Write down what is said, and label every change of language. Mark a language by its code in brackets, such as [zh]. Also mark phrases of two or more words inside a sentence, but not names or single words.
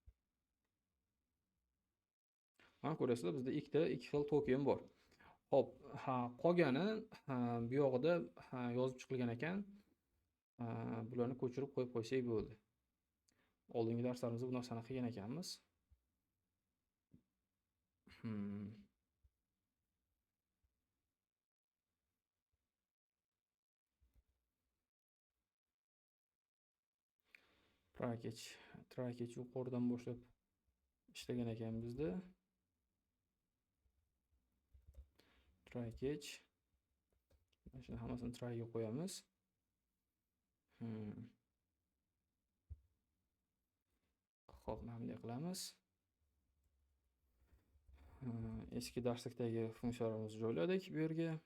[uz] Mana ko'rasizlar, bizda ikki xil token bor. Xo'p, qolgani bu yog'ida yozib chiqilgan ekan. Bularni ko'chirib qo'yib qo'ysak bo'ldi. Oldingi darslarimizda bu narsani qilgan ekanmiz. Try-catch yuqoridan boshlab ishlagan ekan bizda. Try-catch. Mana shuni hammasini try ga qo'yamiz. Xo'p, mana bunday qilamiz. Eski darslikdagi funksiyalarimizni joyladik bu yerga.